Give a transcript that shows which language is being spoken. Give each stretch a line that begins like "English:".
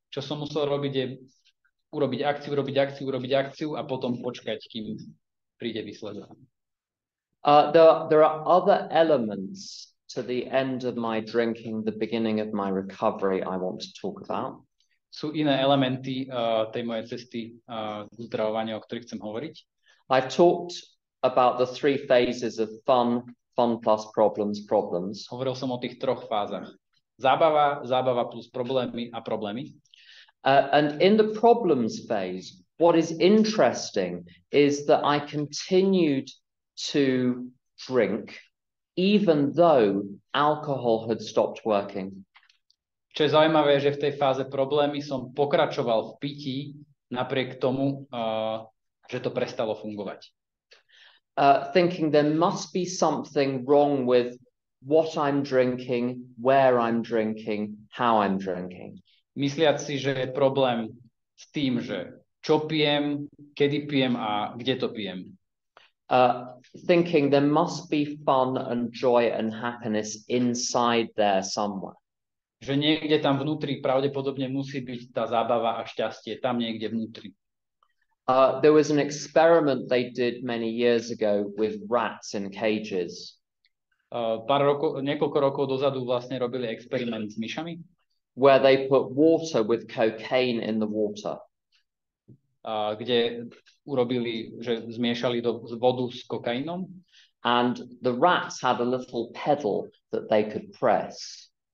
Slovak: Čo som musel robiť je urobiť akciu a potom počkať, kým príde výsledok.
English: There are other elements to the end of my drinking, the beginning of my recovery I want to talk about.
Slovak: Sú iné elementy tej mojej cesty k uzdravovaniu, o ktorých chcem hovoriť.
English: I've talked about the 3 phases of fun plus problems.
Slovak: Hovoril som o tých 3 fázach. Zábava plus problémy a problémy.
English: And in the problems phase, what is interesting is that I continued to drink even though alcohol had stopped working.
Slovak: Čo je zaujímavé, že v tej fáze problémy som pokračoval v pití napriek tomu, že to prestalo fungovať.
English: Thinking there must be something wrong with what I'm drinking, where I'm drinking, how I'm drinking.
Slovak: Mysliac si, že je problém s tým, že čo pijem, kedy pijem a kde to pijem.
English: Thinking there must be fun and joy and happiness inside there somewhere.
Slovak: Že niekde tam vnútri pravdepodobne musí byť tá zábava a šťastie, tam niekde vnútri.
English: There was an experiment they did many years ago with rats in cages.
Slovak: Niekoľko rokov dozadu vlastne robili experiment s myšami,
English: where they put water with cocaine in the water.
Slovak: Kde urobili, že zmiešali vodu s kokainom.
English: And the rats had a little pedal that they could press.